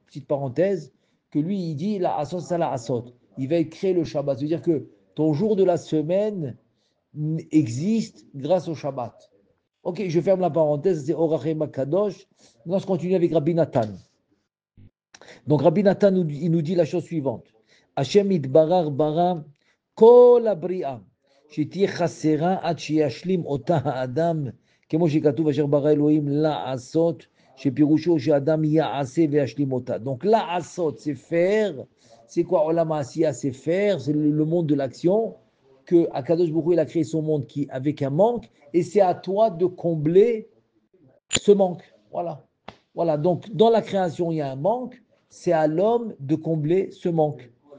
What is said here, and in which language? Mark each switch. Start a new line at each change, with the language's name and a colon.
French: Petite parenthèse, que lui, il dit la asot, ça la asot. Il va être créé le Shabbat. C'est-à-dire que ton jour de la semaine existe grâce au Shabbat. Ok, je ferme la parenthèse, c'est Orach Chaim HaKadosh. Maintenant, je continue avec Rabbi Nathan. Donc, Rabbi Nathan, il nous dit la chose suivante.
Hebrew: Hashem idbarar bara kol abri'a, שתהיה חסרה עד שישלים אותה האדם, כמו שכתוב אשר ברא אלוהים לעשות, שפירושו שאדם יעשה וישלים אותה.
French: Donc לעשות, c'est faire. C'est quoi Olam Asiya? C'est faire, c'est le monde de l'action, que Akadosh Baruch Hu, il a créé son monde avec un manque, et c'est à toi de combler ce manque. Voilà, donc dans la création, il y a un manque, c'est à l'homme de combler ce manque.